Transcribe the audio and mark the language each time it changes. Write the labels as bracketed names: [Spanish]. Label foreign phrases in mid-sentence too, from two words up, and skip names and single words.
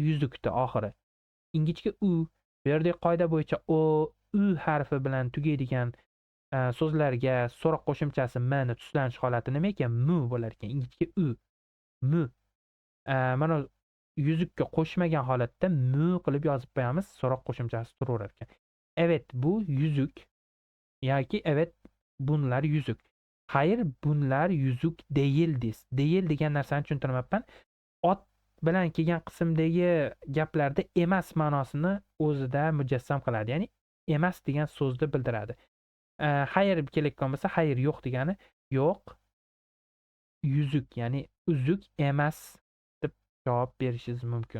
[Uzbek] Yuzukda oxiri ingichka u. Bu yerda qoida bo'yicha o, u harfi bilan tugaydigan so'zlarga so'roq qo'shimchasi m ni tuslanish holati nima ekan? Mu bo'lar ekan, ingichka u. Mu. Mana yuzukka qo'shmagan holatda mu qilib yozib qo'yamiz, so'roq qo'shimchasi turaverar ekan. [Turkish] Evet, bu yüzük yoki evet bunlar yüzük. Hayır, bunlar yüzük değildir. [Uzbek] Değil degan narsani tushuntirmayapman. Ot bilan kelgan qismdagi gaplarda emas ma'nosini o'zida mujassam qiladi. Ya'ni emas degan so'zni bildiradi. Hayır kelayotgan bo'lsa, hayır yo'q degani yo'q, yüzük ya'ni uzuk emas deb javob berishingiz mumkin.